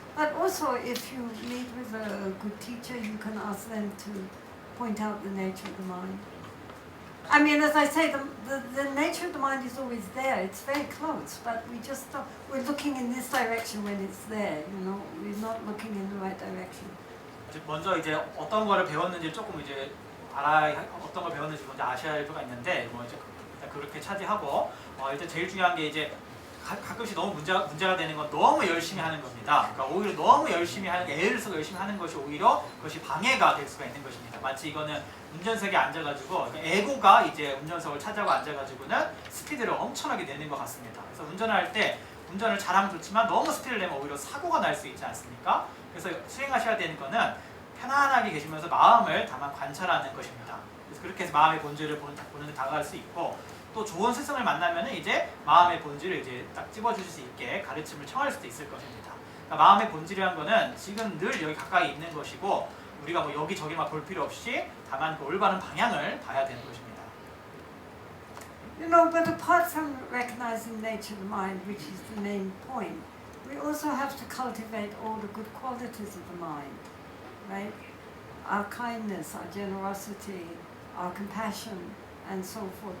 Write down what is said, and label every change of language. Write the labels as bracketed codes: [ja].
[en] But also if you meet with a good teacher, you can ask them to point out the nature of the mind. I mean, as I say, the nature of the mind is always there. It's very close, but we just don't, we're looking in this direction when it's there, you know. We're not looking in the right direction. [ko] 먼저 이제 어떤 거를 배웠는지 조금 이제 어떤 걸 배웠는지 먼저 아셔야 할 필요가 있는데 뭐 이제 일단 그렇게 차지하고 일단 제일 중요한 게 이제 가끔씩 너무 문제가 되는 건 너무 열심히 하는 겁니다. 그러니까 오히려 너무 열심히 하는 애를 써서 열심히 하는 것이 오히려 그것이 방해가 될 수가 있는 것입니다. 마치 이거는 운전석에 앉아가지고 에고가 이제 운전석을 차지하고 앉아가지고는 스피드를 엄청나게 내는 것 같습니다. 그래서 운전을 할 때 운전을 잘하면 좋지만 너무 스피드를 내면 오히려 사고가 날 수 있지 않습니까? 그래서 수행하셔야 되는 거는 편안하게 계시면서 마음을 다만 관찰하는 것입니다. 그래서 그렇게 해서 마음의 본질을 보는 데 다가갈 수 있고 또 좋은 스승을 만나면은 이제 마음의 본질을 이제 딱 집어주실 수 있게 가르침을 청할 수도 있을 것입니다. 그러니까 마음의 본질이란 거는 지금 늘 여기 가까이 있는 것이고 우리가 뭐 여기저기만 볼 필요 없이 다만 그 올바른 방향을 봐야 되는 것입니다. [en] You know, but apart from recognizing nature of the mind, which is the main point, we also have to cultivate all the good qualities of the mind, right? Our kindness, our generosity, our compassion, and so forth.